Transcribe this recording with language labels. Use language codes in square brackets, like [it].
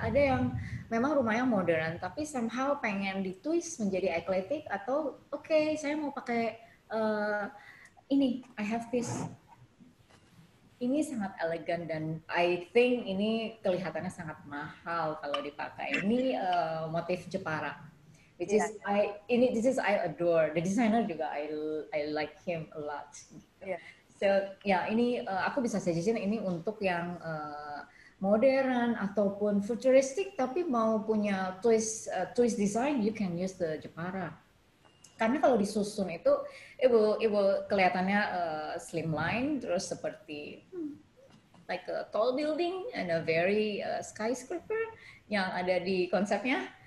[id] Ada yang memang rumahnya modern tapi somehow pengen ditwist menjadi eclectic atau oke, saya mau pakai ini, [en] I have this. [id] Ini sangat elegan dan [en] I think [id] ini kelihatannya sangat mahal kalau dipakai. Ini motif Jepara, [en] which is I adore. The designer [id] juga [en] I like him a lot. Yeah. [id] So ini aku bisa suggestion ini untuk yang modern ataupun futuristik tapi mau punya twist design, [en] you can use the Jepara. [id] Karena kalau disusun itu ibu kelihatannya slimline terus seperti [en] like a tall building and a very skyscraper [id] yang ada di konsepnya.